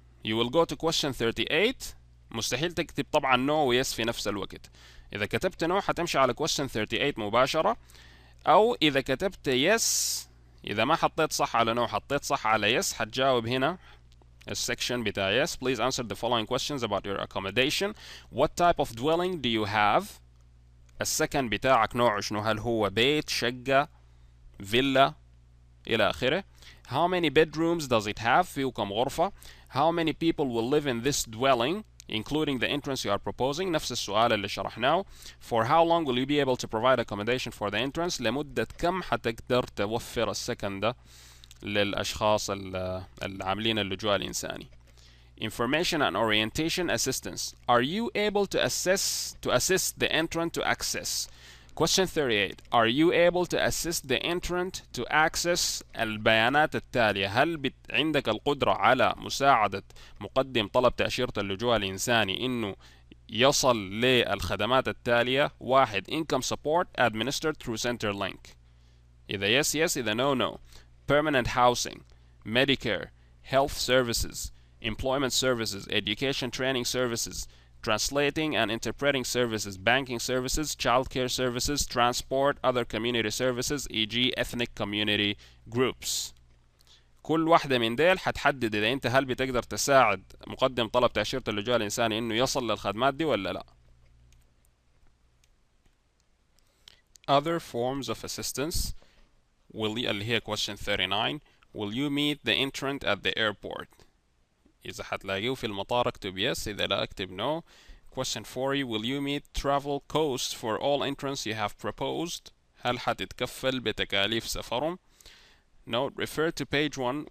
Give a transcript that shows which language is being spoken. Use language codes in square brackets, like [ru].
[en] You will go to question 38. [ar] مستحيل تكتب طبعا no و yes في نفس الوقت. إذا كتبت no حتمشي على question 38 مباشرة، أو إذا كتبت yes، إذا ما حطيت صح على no حطيت صح على yes حتجاوب هنا السكشن بتاع yes. [en] Please answer the following questions about your accommodation. What type of dwelling do you have؟ [ar] السكن بتاعك نوعه شنو؟ هل هو بيت، شقة، فيلا إلى آخره. [en] How many bedrooms does it have؟ [ar] فيه كم غرفة. [en] How many people will live in this dwelling including the entrance you are proposing؟ [ar] نفس السؤال اللي شرحناه. [en] For how long will you be able to provide accommodation for the entrance؟ [ar] لمدة كم حتقدر توفر السكن ده للأشخاص العاملين اللجوء الإنساني. [en] Information and orientation assistance. Are you able to assist the entrant to access؟ Question 38. Are you able to assist the entrant to access [ar] البيانات التالية؟ هل عندك القدرة على مساعدة مقدم طلب تأشيرة اللجوء الإنساني إنه يصل للخدمات التالية؟ 1. [en] Income support administered through Centerlink. إذا yes yes، إذا no no. Permanent housing, Medicare, health services, employment services, education training services, translating and interpreting services, banking services, childcare services, transport, other community services e.g. ethnic community groups. [ar] كل واحدة من ديل حتحدد إذا أنت هل بتقدر تساعد مقدم طلب تأشيرة اللجوء الإنساني إنه يصل للخدمات دي ولا لا. [en] Other forms of assistance [ar] اللي هي [en] question 39. Will you meet the entrant at the airport؟ [ar] إذا حتلاقيه في المطار اكتب yes، إذا لا اكتب no. [en] Question 40. Will you meet travel costs for all entrants you have proposed؟ [ar] هل حتتكفل بتكاليف سفرهم؟ [en] Note: refer to page 1.